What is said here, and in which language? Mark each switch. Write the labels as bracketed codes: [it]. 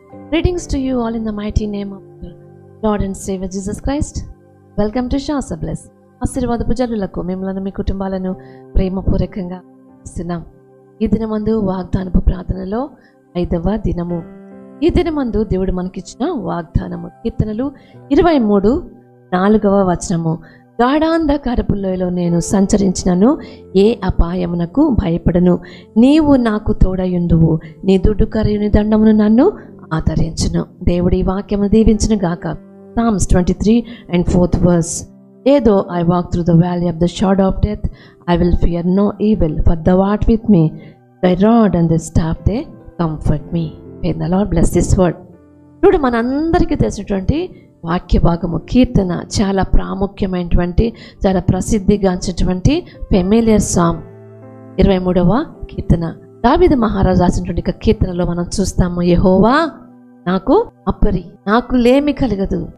[en] Greetings to you all in the mighty name of the Lord and Savior Jesus Christ. Welcome to Shasa Bless. [te] ఆశీర్వాదపు జనులకు మిమ్మల్ని మీ కుటుంబాలను ప్రేమపూర్వకంగా ఇస్తున్నాం. ఈ దినమందు వాగ్దానపు ప్రార్థనలో 5వ దినము. ఈ దినమందు దేవుడు మనకిచ్చిన వాగ్దానము కీర్తనలు 23:4వ వచనము. గాఢాంధకారపు లోయలో నేను సంచరించినను ఏ అపాయమునకు భయపడను. నీవు నాకు తోడయుందువు, నీ దుడ్డు కరయుని దండమును నన్ను ఆదరించును. దేవుడి వాక్యమును దీవించును గాక. Psalms 23:4 verse. [en] Though I walk through the valley of the shadow of death, I will fear no evil, for thou art with me. Thy rod and thy staff, they comfort me. May the Lord bless this word. [te] ఇప్పుడు మనందరికీ తెలిసినటువంటి వాక్య భాగము కీర్తన, చాలా ప్రాముఖ్యమైనటువంటి, చాలా ప్రసిద్ధిగాంచినటువంటి familiar song. 23వ కీర్తన. దావీదు మహారాజు రాసినటువంటి కీర్తనలో మనం చూస్తాము, యెహోవా నాకు అప్పరి, నాకు లేమి కలగదు.